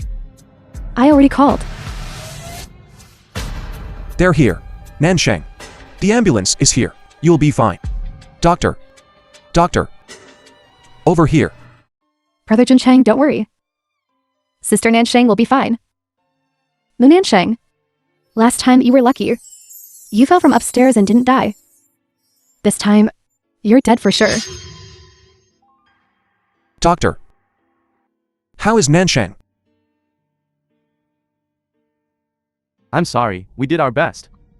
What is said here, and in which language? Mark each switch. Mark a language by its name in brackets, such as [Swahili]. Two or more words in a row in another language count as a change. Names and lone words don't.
[English] I already called. They're here. Nansheng. The ambulance is here. You'll be fine. Doctor. Doctor. Over here. Brother Jin Chang, don't worry. Sister Nansheng will be fine. Mu Nansheng, last time you were lucky. You fell from upstairs and didn't die. This time, you're dead for sure. Doctor. How is Nansheng? I'm sorry, we did our best.